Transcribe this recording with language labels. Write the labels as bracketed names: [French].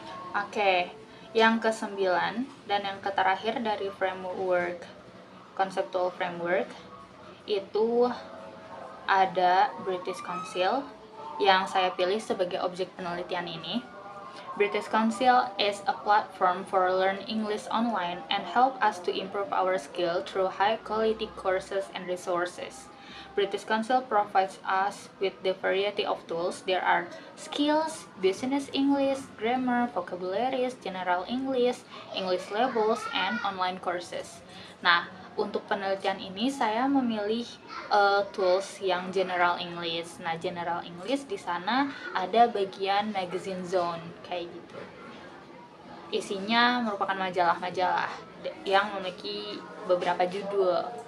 [Indonesian] Oke, yang ke-9 dan yang terakhir dari framework, conceptual framework, itu ada British Council yang saya pilih sebagai objek penelitian ini. [English] British Council is a platform for learn English online and help us to improve our skill through high quality courses and resources. British Council provides us with the variety of tools. There are skills, business English, grammar, vocabularies, general English, English levels, and online courses. [Indonesian] Nah, untuk penelitian ini saya memilih tools yang general English. Nah, general English di sana ada bagian magazine zone kayak gitu. Isinya merupakan majalah-majalah yang memiliki beberapa judul.